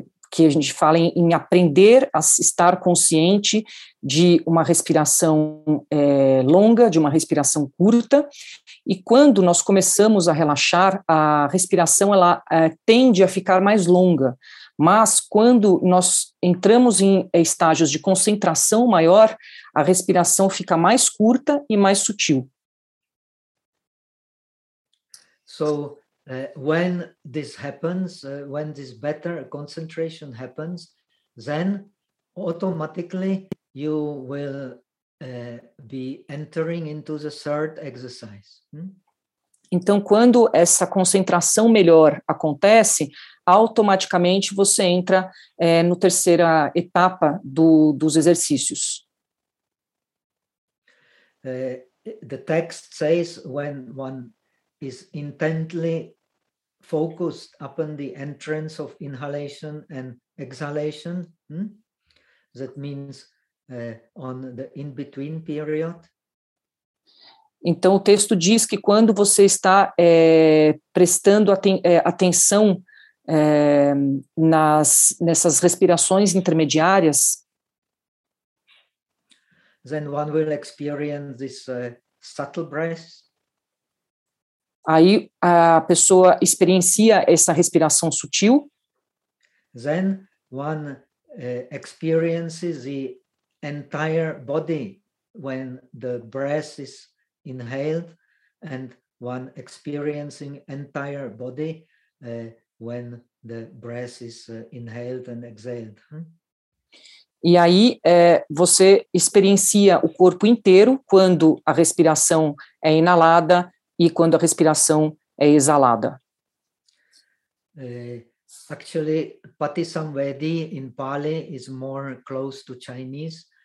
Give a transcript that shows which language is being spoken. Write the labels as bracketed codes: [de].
[pt] que a gente fala em aprender a estar consciente de uma respiração longa, de uma respiração curta, e quando nós começamos a relaxar, a respiração ela tende a ficar mais longa, mas quando nós entramos em estágios de concentração maior, a respiração fica mais curta e mais sutil. [en] So, when this happens, when this better concentration happens, then automatically you will be entering into the third exercise. [pt] Então, quando essa concentração melhor acontece, automaticamente você entra no terceira etapa dos exercícios. [en] The text says when one is intently focused upon the entrance of inhalation and exhalation, that means on the in-between period. [pt] Então, o texto diz que quando você está prestando atenção nessas respirações intermediárias, [en] then one will experience this subtle breath. [pt] Aí a pessoa experiencia essa respiração sutil. [en] Then one experiences the entire body when the breath is inhaled, and one experiencing entire body when the breath is inhaled and exhaled. [pt] E aí você experiencia o corpo inteiro quando a respiração é inalada e quando a respiração é exalada. [en] Actually, Patisamvedi in Pali is more close to Chinese.